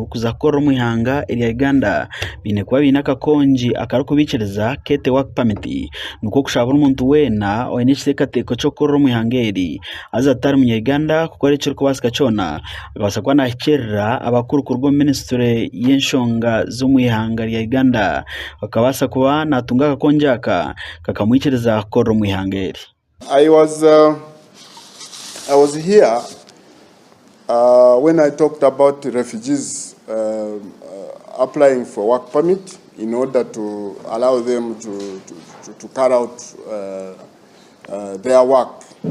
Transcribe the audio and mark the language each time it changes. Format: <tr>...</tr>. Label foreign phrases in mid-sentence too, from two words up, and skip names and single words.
<nyn>kuza kukorra omu ihanga erya Uganda biine kuba biine akakongi akarikubikiriza kete</nyn> <en>work permit,</en> <nyn>nikwo kushaba omuntu weena oine ekiteekateeko ky'okukorra omu ihanga eri aza atari munya-Uganda kukora ekirikubaasika kyona akabaasa kuba nahikyerera abakuru kuruga omu Ministry y'enshonga z'omu ihanga rya Uganda akabaasa kuba natunga akakongi aka kakamwikiriza kukorra omu ihanga eri.</nyn> <en>I was here when I talked about refugees applying for work permit in order to allow them to carry out their work.</en>